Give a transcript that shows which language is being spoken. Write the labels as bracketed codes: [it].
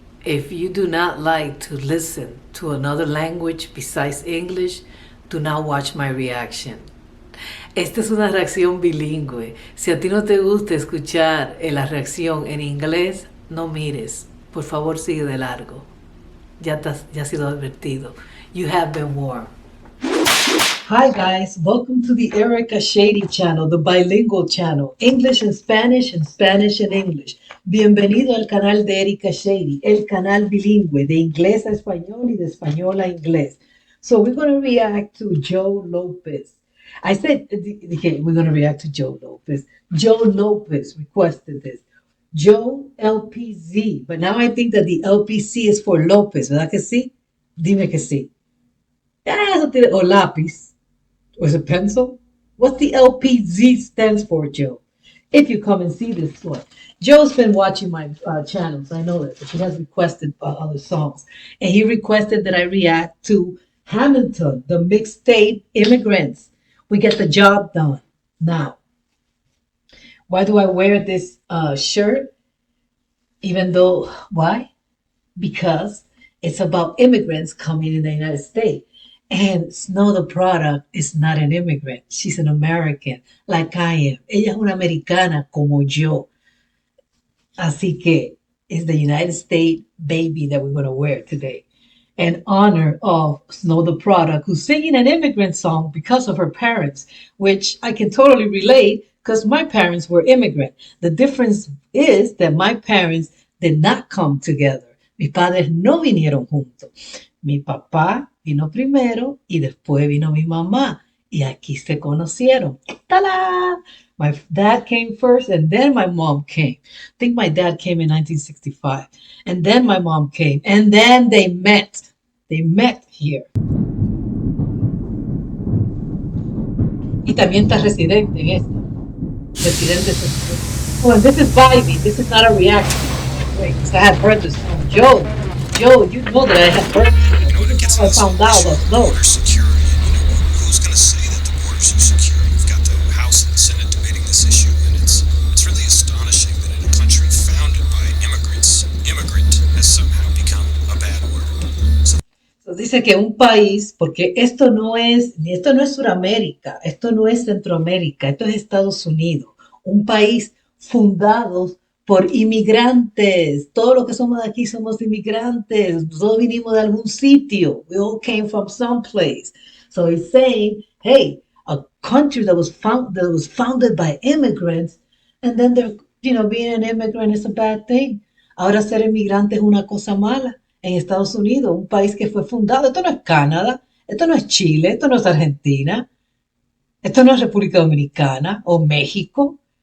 [en] If you do not like to listen to another language besides English, do not watch my reaction. [es] Esta es una reacción bilingüe. Si a ti no te gusta escuchar la reacción en inglés, no mires. Por favor, sigue de largo. Ya has sido advertido. [en] You have been warned. Hi guys, welcome to the Erica Shady channel, the bilingual channel, English and Spanish and English. [es] Bienvenido al canal de Erica Shady, el canal bilingüe de inglés a español y de español a inglés. [en] So we're going to react to Joe Lopez. I said, okay, we're going to react to Joe Lopez. Joe Lopez requested this. Joe LPZ, but now I think that the LPC is for Lopez, [es] ¿verdad que sí? Dime que sí. O lápiz. [en] Or is it pencil? What's the LPZ stands for, Joe? If you come and see this one. Joe's been watching my channels. I know that. But he has requested other songs. And he requested that I react to Hamilton, the mixtape Immigrants. We get the job done. Now, why do I wear this shirt? Even though, why? Because it's about immigrants coming in the United States. And Snow the Product is not an immigrant. She's an American, like I am. [es] Ella es una americana como yo. Así que [en] it's the United States baby that we're going to wear today. In honor of Snow the Product, who's singing an immigrant song because of her parents, which I can totally relate because my parents were immigrant. The difference is that my parents did not come together. [es] Mis padres no vinieron juntos. Mi papá vino primero y después vino mi mamá. Y aquí se conocieron. ¡Tala! [en] My dad came first and then my mom came. I think my dad came in 1965. And then my mom came. And then they met. They met here. [es] Y también está Residente en esta. [en] Residente es... Oh, and this is Vibey. This is not a reaction. Wait, I had heard this song. Joe, you know that I had heard this. I found out that no. Border security. Who's going to say that the borders are secure? You've got the House and the Senate debating this issue, and it's really astonishing that in a country founded by immigrants, immigrant has somehow become a bad word. [es] So dice que un país, porque esto no es Suramérica, esto no es Centroamérica, esto es Estados Unidos, un país fundado por inmigrantes. Todos los que somos de aquí somos inmigrantes. Todos vinimos de algún sitio. [en] We all came from someplace. So he's saying, hey, a country that was founded by immigrants, and then they're, being an immigrant is a bad thing. [es] Ahora ser inmigrante es una cosa mala en Estados Unidos, un país que fue fundado. Esto no es Canadá, esto no es Chile, esto no es Argentina, esto no es República Dominicana o México.